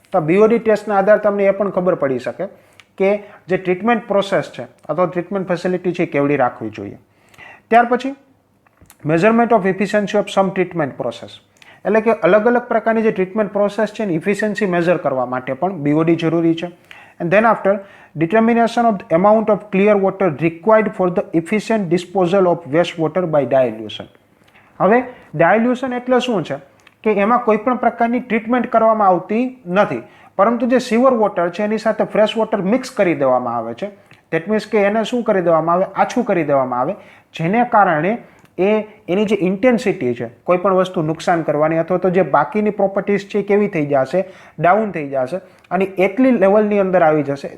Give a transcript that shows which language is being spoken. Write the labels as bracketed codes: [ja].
[gu] તો બીઓડી ટેસ્ટના આધારે તમને એ પણ ખબર પડી શકે કે જે ટ્રીટમેન્ટ પ્રોસેસ છે અથવા ટ્રીટમેન્ટ ફેસિલિટી છે કેવડી રાખવી જોઈએ. ત્યાર પછી [en] Measurement of efficiency of some treatment process. [gu] એટલે કે અલગ અલગ પ્રકારની જે ટ્રીટમેન્ટ પ્રોસેસ છે એની ઇફિશિયન્સી મેઝર કરવા માટે પણ બીઓડી જરૂરી છે. [en] And then after determination of the amount of clear water required for the efficient disposal of waste water by dilution. [gu] હવે ડાયલ્યુશન એટલે શું છે કે એમાં કોઈ પણ પ્રકારની ટ્રીટમેન્ટ કરવામાં આવતી નથી પરંતુ જે સીવર વોટર છે એની સાથે ફ્રેશ વોટર મિક્સ કરી દેવામાં આવે છે ધેટ મીન્સ કે એને શું કરી દેવામાં આવે, આછું કરી દેવામાં આવે, જેને કારણે એની જે ઇન્ટેન્સિટી છે કોઈ પણ વસ્તુ નુકસાન કરવાની અથવા તો જે બાકીની પ્રોપર્ટીઝ છે કેવી થઈ જશે, ડાઉન થઈ જશે અને એટલી લેવલની અંદર આવી જશે.